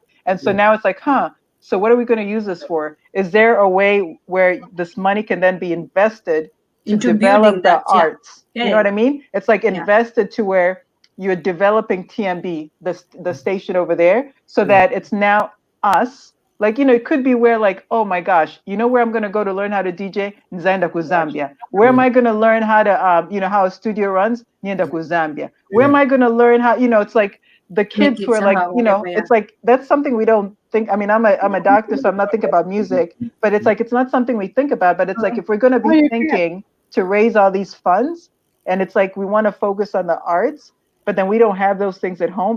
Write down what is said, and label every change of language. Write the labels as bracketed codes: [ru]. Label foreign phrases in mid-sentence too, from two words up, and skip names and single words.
[en] And so now it's like, so what are we going to use this for? Is there a way where this money can then be invested to develop the arts? You know what I mean? It's like invested to where you're developing TMB, the station over there, so that it's now us. Like, it could be where like, oh my gosh, where I'm going to go to learn how to DJ? [ny] Nzaenda ku Zambia. [en] Where am I going to learn how to, how a studio runs? [ny] Nienda ku Zambia. [en] Where am I going to learn how, it's like the kids who are like, it's like, that's something we don't think. I mean, I'm a doctor, so I'm not thinking about music, but it's like, it's not something we think about, but it's like, if we're going to be thinking to raise all these funds, and it's like, we want to focus on the arts, but then we don't have those things at home.